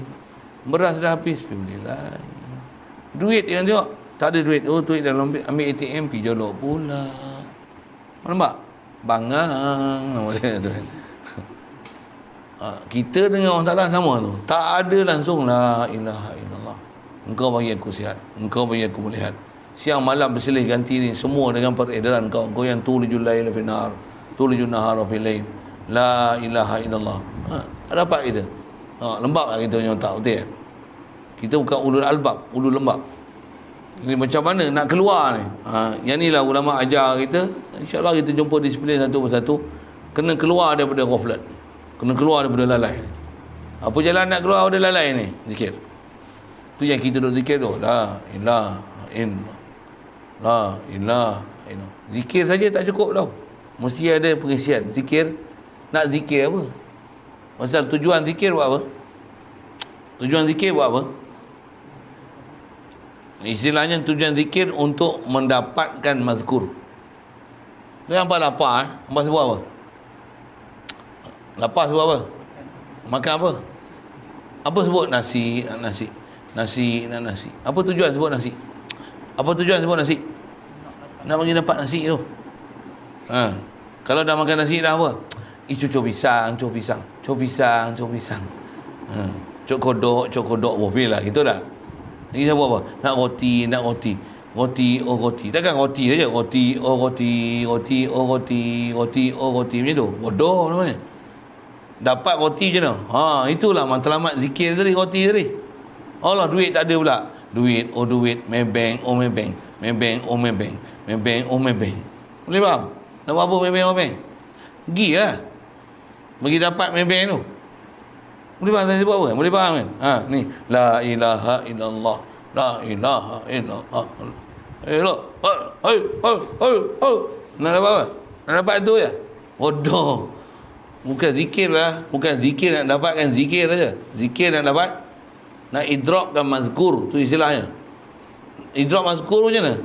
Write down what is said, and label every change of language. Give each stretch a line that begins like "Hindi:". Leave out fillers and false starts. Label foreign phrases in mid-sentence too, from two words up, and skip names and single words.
Malay: Beras dah habis, pergi beli lain. Duit yang tengok, tak ada duit. Oh duit dalam ambil ATM, pergi jolok pula. Nampak? Bangang. Kita dengan orang Ta'ala sama tu. Tak ada langsung
Arabic: لا إله إلا الله.
Malay: Engkau bagi aku sihat, engkau bagi aku melihat. Siang malam bersilih ganti ni semua dengan peredaran kau. Kau yang
Arabic: تولج الليل في نار، تولج النهار في الليل. لا إله إلا الله.
Malay: Tak dapat kita. Lembab lah kita punya otak, betul. Kita bukan
Arabic: أولو الألباب,
Malay: ulul lembab. Ini macam mana nak keluar ni? Yang inilah ulama ajar kita. InsyaAllah kita jumpa disiplin satu persatu. Kena keluar daripada ghaflat, kena keluar daripada lalai. Apa jalan nak keluar daripada lalai ni? Zikir. Tu yang kita duk zikir tu.
Arabic: لا إله إلا الله، لا إله إلا الله.
Malay: Zikir saja tak cukup tau. Mesti ada pengisian. Zikir, nak zikir apa? Pasal tujuan zikir buat apa? Tujuan zikir buat apa? Istilahnya tujuan zikir untuk mendapatkan mazkur. Dia hampa lapar, hampa sebut apa? Lapar sebut apa? Makan apa? Apa sebut? Nasi, nak nasi. Nasi, nak nasi. Apa tujuan sebut nasi? Apa tujuan sebut nasi? Nak bagi dapat nasi tu. Kalau dah makan nasi dah apa? Cuk pisang, cuk pisang. Cuk pisang, cuk pisang. Cuk kodok, boleh lah. Gitu dah. Lagi siapa apa? Nak roti, nak roti. Roti, oh roti. Takkan roti saja. Roti, oh roti. Roti, oh roti. Roti, oh roti. Macam tu. Bodoh namanya. Dapat roti je no. Itulah matlamat zikir tadi, roti tadi. Allah, duit tak ada pula. Duit, oh duit. Maybank, oh maybank. Maybank, oh maybank. Maybank, oh maybank. Boleh faham? Nak buat apa maybank, oh maybank? Pergi lah. Bagi dapat maybank tu. Boleh faham saya sebut apa? Boleh faham kan? Ni.
Arabic: لا إله إلا الله. لا إله إلا الله.
Malay: Nak dapat apa? Nak dapat tu je? Bodoh. Bukan zikir lah. Bukan zikir nak dapatkan zikir saja. Zikir nak dapat. Nak idrakkan mazkur. Tu istilahnya. Idrak mazkur macam mana?